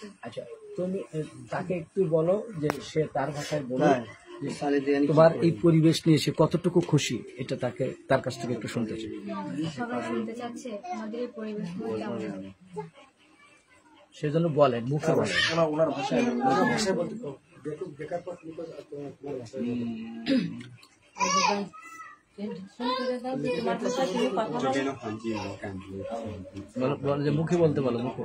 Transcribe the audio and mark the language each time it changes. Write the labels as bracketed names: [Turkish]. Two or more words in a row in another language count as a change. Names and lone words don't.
[Bangla] আচ্ছা, তুমি তাকে একটু বলো যে সে তার ভাষায় বলে যে তোমার এই পরিবেশ নিয়ে সে কতটুকু খুশি, এটা তাকে তার কাছ থেকে একটু শুনতে চাই। সবাই শুনতে চাচ্ছে আমাদের এই পরিবেশ কেমন হবে। সেজন্য বলেন, মুখে বলেন, ওনার ভাষায় বলতে [Chinese] 这边的环境我感觉 [Bangla] যে মুখে বলতে বলো, মুখে।